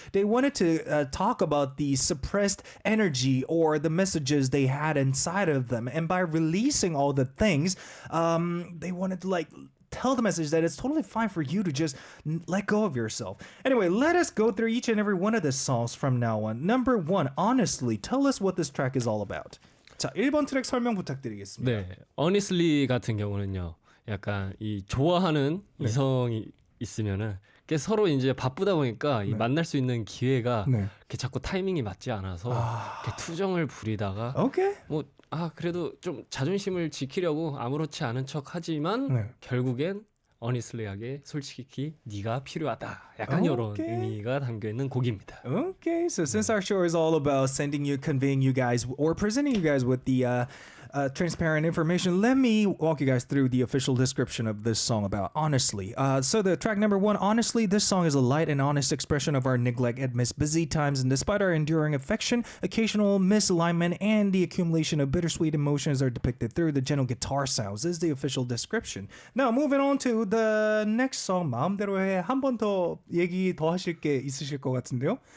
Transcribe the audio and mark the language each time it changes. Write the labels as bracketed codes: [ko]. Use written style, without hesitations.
[en] They wanted to talk about the suppressed energy or the messages they had inside of them, and by releasing all the things, they wanted to like tell the message that it's totally fine for you to just let go of yourself. Anyway, let us go through each and every one of the songs from now on. Number 1, honestly, tell us what this track is all about. [ko] 자, 1번 트랙 설명 부탁드리겠습니다. 네, Honestly 같은 경우는요, 약간 이 좋아하는 이성이 있으면은 이게 서로 이제 바쁘다 보니까 이 네. 만날 수 있는 기회가 네. 이렇게 자꾸 타이밍이 맞지 않아서 이렇게 투정을 부리다가 오케이. 뭐 그래도 좀 자존심을 지키려고 아무렇지 않은 척 하지만 네. 결국엔 honestly하게 솔직히 네가 필요하다. 약간 이런 오케이. 의미가 담겨 있는 곡입니다. [en] Okay, so since our show is all about conveying you guys, or presenting you guys with the transparent information, let me walk you guys through the official description of this song about honestly. So the track number 1, honestly, this song is a light and honest expression of our neglect amidst busy times, and despite our enduring affection, occasional misalignment and the accumulation of bittersweet emotions are depicted through the gentle guitar sounds. Is the official description. Now moving on to the next song, 마음대로 해. [ko] 한 번 더 얘기 더 하실 게 있으실 것 같은데요.